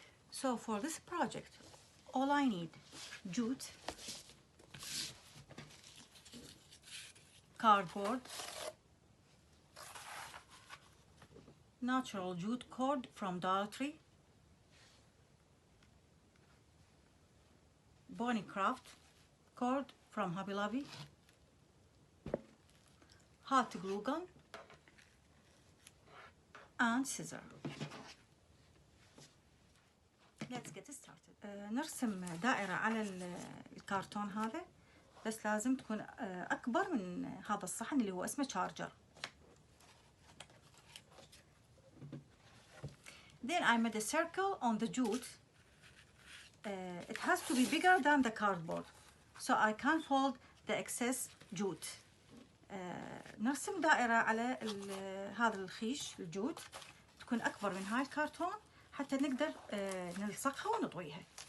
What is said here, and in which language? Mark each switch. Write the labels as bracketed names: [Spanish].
[English] So for this project, all I need: jute, cardboard, natural jute cord from Dollar Tree, Bonnie Craft cord from Hobby Lobby, hot glue gun, and scissor. Let's get started. [Arabic] نرسم دائرة على الكرتون هذا، بس لازم تكون أكبر من هذا الصحن اللي هو اسمه شارجر. [English] Then I made a circle on the jute. It has to be bigger than the cardboard, so I can fold the excess jute. [Arabic] نرسم دائرة على هذا الخيش الجوت تكون أكبر من هاي الكرتون حتى نقدر نلصقها ونطويها.